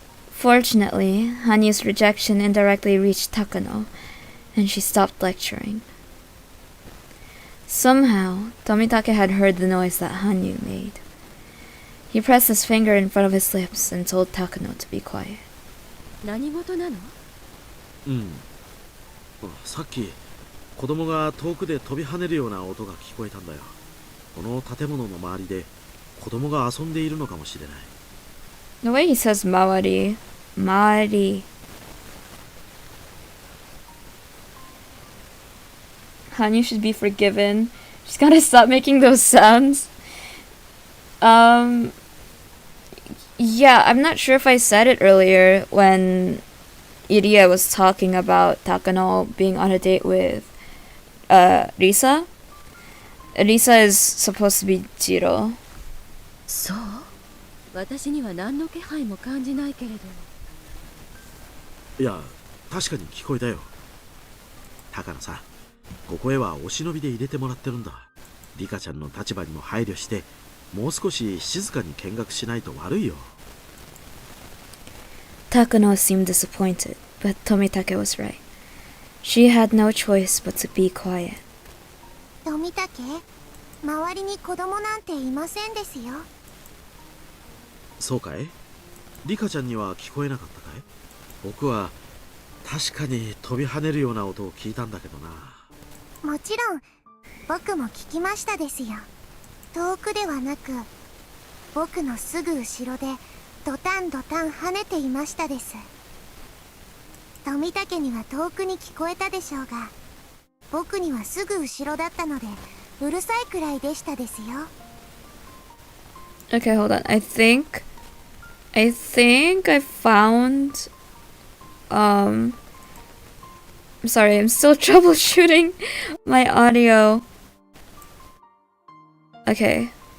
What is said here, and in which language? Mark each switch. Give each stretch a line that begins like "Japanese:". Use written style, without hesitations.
English: Fortunately, Hanyu's rejection indirectly reached Takano, and she stopped lecturing. Somehow, Tomitake had heard the noise that Hanyu made. He pressed his finger in front of his lips and told Takano to be quiet.
Japanese: 何事なの？さっき子供が遠くで飛び跳ねるような音が聞こえたんだよ。この建物の周りで子供が遊んでいるのかもしれない。
English: The way he says Mawari. Mari. Hanyu should be forgiven. She's gotta stop making those sounds. Yeah, I'm not sure if I said it earlier when Iria was talking about Takano being on a date with Risa. Risa is supposed to be Jiro.
Japanese: そう私には何の気配も感じないけれど。いや、確かに聞こえたよ。高野さん、ここへはお忍びで入れてもらってるんだ。リカちゃんの立場にも配慮して、もう少し静かに見学しないと悪いよ。
English: Takano seemed disappointed, but Tomitake was right. She had no choice but to be quiet.
Japanese: 富武、周りに子供なんていませんですよ。そうかい？リカちゃんには聞こえなかったかい？僕は確かに飛び跳ねるような音を聞いたんだけどな。もちろん僕も聞きましたですよ。遠くではなく僕のすぐ後ろでドタンドタン跳ねていましたです。富武には遠くに聞こえたでしょうが、僕にはすぐ後ろだったのでうるさいくらいでしたですよ。
English: Okay, hold on. I think I found I'm sorry, I'm still troubleshooting my audio. Okay.